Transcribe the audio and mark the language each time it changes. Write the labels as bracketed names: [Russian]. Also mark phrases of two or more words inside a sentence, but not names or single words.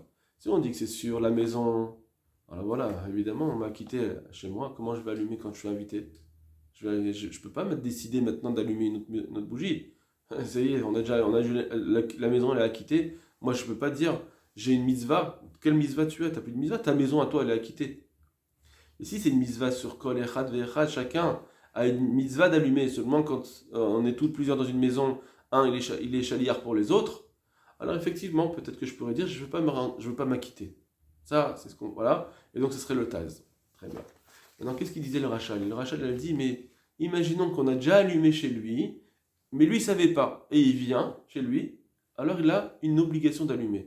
[French] Si on dit que c'est sur la maison, alors voilà, évidemment, on m'a quitté chez moi, comment je vais allumer quand je suis invité? Je peux pas me décider maintenant d'allumer une autre bougie. Ça y est, la maison elle est acquittée. Moi je peux pas dire j'ai une mitzvah. Quelle mitzvah tu as? T'as plus de mitzvah. Ta maison à toi elle est acquittée. Ici c'est une mitzvah sur [Hebrew] כל אחד ואחד. [French] Chacun a une mitzvah d'allumer. Seulement quand on est tous plusieurs dans une maison, un il est chaliard pour les autres. Alors effectivement peut-être que je pourrais dire je veux pas m'acquitter. Ça c'est ce qu'on voilà. Et donc ce serait le taz. Très bien. Maintenant, qu'est-ce qu'il disait le Rachal? Le Rachal, il a dit, mais imaginons qu'on a déjà allumé chez lui, mais lui, il ne savait pas, et il vient chez lui, alors il a une obligation d'allumer.